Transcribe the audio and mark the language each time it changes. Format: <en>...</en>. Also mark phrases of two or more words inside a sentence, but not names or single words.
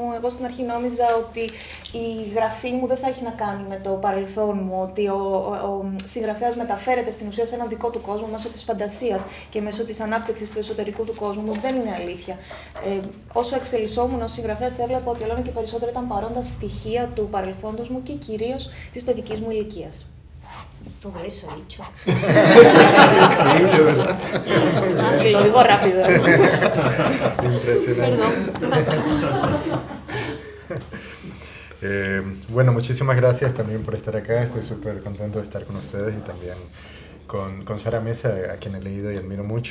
<el>Εγώ στην αρχή νόμιζα ότι η γραφή μου δεν θα έχει να κάνει με το παρελθόν μου, ότι ο συγγραφέας μεταφέρεται στην ουσία σε έναν δικό του κόσμο μέσω της φαντασίας και μέσω της ανάπτυξης του εσωτερικού του κόσμου. Όμως δεν είναι αλήθεια. Όσο εξελισσόμουν ως συγγραφέας, έβλεπα ότι όλο και περισσότερο ήταν παρόντα στοιχεία του παρελθόντος μου και κυρίως της παιδικής μου ηλικίας.</el> <es>Todo eso he dicho. Increíble, ¿verdad? Lo digo rápido. Impresionante. Perdón. Bueno, muchísimas gracias también por estar acá. Estoy súper contento de estar con ustedes y también con Sara Mesa, a quien he leído y admiro mucho.</es>